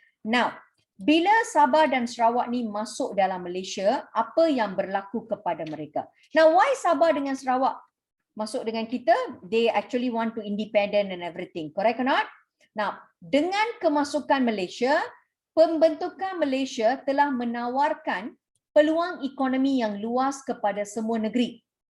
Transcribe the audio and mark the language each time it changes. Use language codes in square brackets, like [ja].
[ms] Now, bila Sabah dan Sarawak ni masuk dalam Malaysia, apa yang berlaku kepada mereka? Now, why Sabah dengan Sarawak masuk dengan kita? [en] They actually want to independent and everything. Correct or not? [ms] Now, dengan kemasukan Malaysia, pembentukan Malaysia telah menawarkan peluang ekonomi yang luas kepada semua negeri.